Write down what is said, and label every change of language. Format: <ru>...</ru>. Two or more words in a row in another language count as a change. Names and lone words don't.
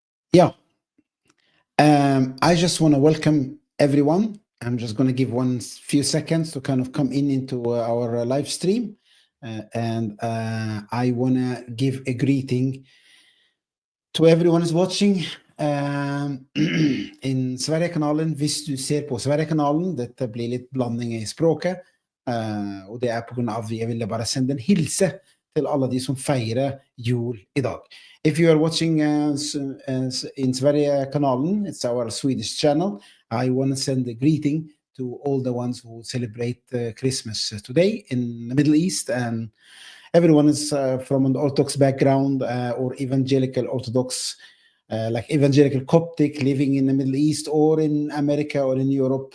<en>Yeah, I just want to welcome everyone. I'm just going to give one few seconds to kind of come into our live stream. And I want to give a greeting to everyone who's watching in Sverigekanalen.</en> <no>Hvis du ser på Sverigekanalen, dette blir litt blanding i språket. Og det er på grunn av jeg ville bare sende en hilse til alle de som feirer jul i dag.</no> <en>If you are watching in Sverigekanalen, it's our Swedish channel, I want to send a greeting to all the ones who celebrate Christmas today in the Middle East. And everyone is from an Orthodox background or evangelical Orthodox, like evangelical Coptic, living in the Middle East or in America or in Europe.</en>